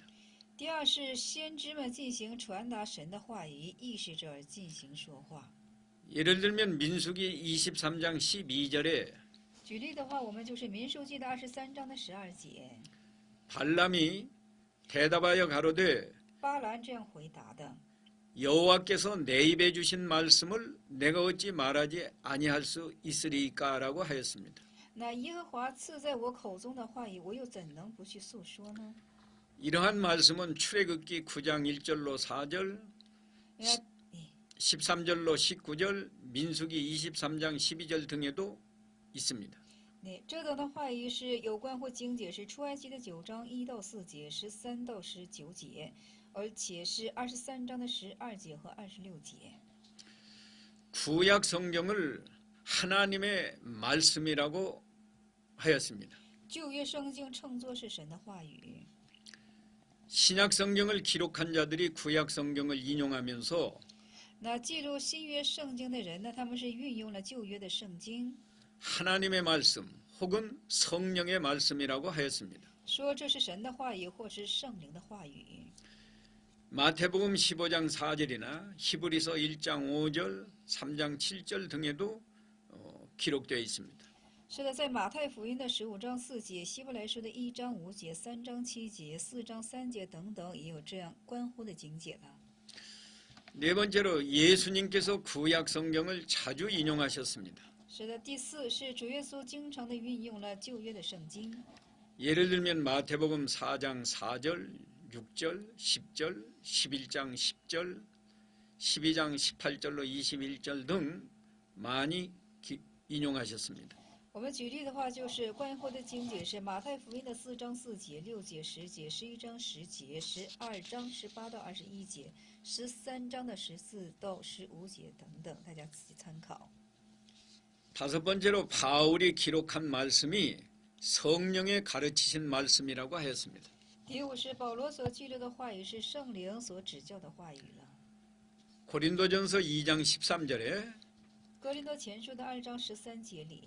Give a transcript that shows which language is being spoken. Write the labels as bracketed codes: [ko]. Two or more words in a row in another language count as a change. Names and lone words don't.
[zh] 第二是先知们进行传达神的话语，意识着而进行说话。 [ko] 예를 들면 민수기 23장 12절에 [zh] 举例的话，我们就是民数记的23章的12节， [ko] 발람이 대답하여 가로되 [zh] 巴兰这样回答的： [ko] 여호와께서 내 입에 주신 말씀을 내가 어찌 말하지 아니할 수 있으리까라고 하였습니다. [zh] 那耶和华赐在我口中的话语，我又怎能不去诉说呢？ [ko] 이러한 말씀은 출애굽기 9장 1절로 4절, 13절로 19절, 민수기 23장 12절 등에도 있습니다. [zh] 这等的话语是有关或经解是出埃及的9章1到4节、13到19节，而且是23章的12节和26节。 [ko] 구약 성경을 하나님의 말씀이라고 하였습니다. [zh] 旧约圣经称作是神的话语。 [ko] 신약 성경을 기록한 자들이 구약 성경을 인용하면서 [zh] 那记录新约圣经的人呢，他们是运用了旧约的圣经， [ko] 하나님의 말씀 혹은 성령의 말씀이라고 하였습니다. [zh] 说这是神的话语，或是圣灵的话语。 [ko] 마태복음 15장 4절이나 히브리서 1장 5절, 3장 7절 등에도 기록되어 있습니다. [zh] 是的，在马太福音的15章4节、希伯来书的1章5节、3章7节、4章3节等等，也有这样关乎的经解了。 [ko] 네 번째로 예수님께서 구약 성경을 자주 인용하셨습니다. [zh] 是的，第四是主耶稣经常的运用了旧约的圣经。 [ko] 예를 들면 마태복음 4장 4절, 6절, 10절, 11장 10절, 12장 18절로 21절 등 많이 인용하셨습니다. [zh] 我们举例的话，就是关乎的经解是马太福音的4章4节、6节、10节、11章10节、12章18到21节、13章的14到15节等等，大家自己参考。 [ko] 다섯 번째로 바울이 기록한 말씀이 성령의 가르치신 말씀이라고 하였습니다. [zh] 第五是保罗所记录的话语是圣灵所指教的话语了。 [ko] 고린도전서 2장 13절에 [zh] 哥林多前书的2章13节里，